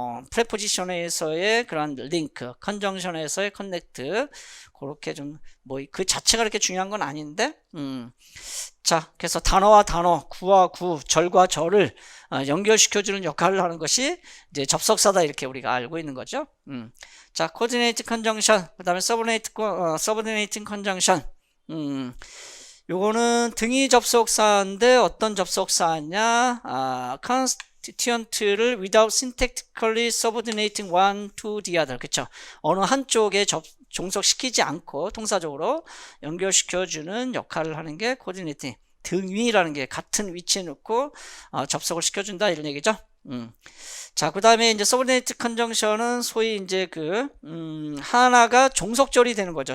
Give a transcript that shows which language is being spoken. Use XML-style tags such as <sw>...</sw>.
<ko>프레포지션에서의 그런 링크, 컨정션에서의 커넥트 그렇게 좀 뭐 그 자체가 그렇게 중요한 건 아닌데, 자, 그래서 단어와 단어, 구와 구, 절과 절을 연결시켜주는 역할을 하는 것이 이제 접속사다 이렇게 우리가 알고 있는 거죠. 자, 코디네이트 컨정션, 그 다음에 서브디네이팅 컨정션. 요거는 등위 접속사인데 어떤 접속사냐?</ko> <en>constituent를 without syntactically subordinating one to the other.</en> <ko>그쵸? 어느 한쪽에 종속시키지 않고 통사적으로 연결시켜주는 역할을 하는 게 coordinating. 등위라는 게 같은 위치에 놓고 접속을 시켜준다 이런 얘기죠. 자, 그 다음에 이제 서브네이트 컨정션은 소위 이제 그 하나가 종속절이 되는 거죠.</ko>